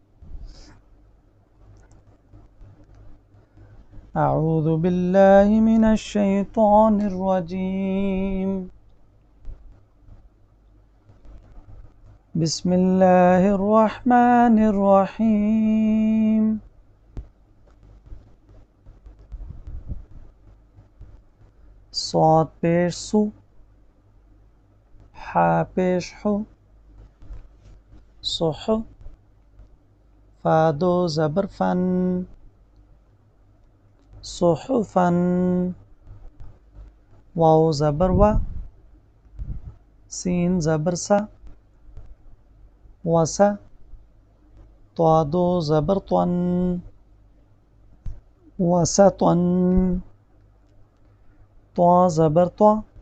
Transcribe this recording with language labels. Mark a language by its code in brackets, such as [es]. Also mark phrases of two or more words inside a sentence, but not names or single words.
[ar] اعوذ باللہ من الشیطان الرجیم، بسم اللہ الرحمن الرحیم۔ [ur] صاد پیش سو، حا پیش حو، صح، فادو زبر فن، صحفن، واو زبر و، سین زبر سا، وسا، طادو زبر طن، وسطن، طا زبر طا،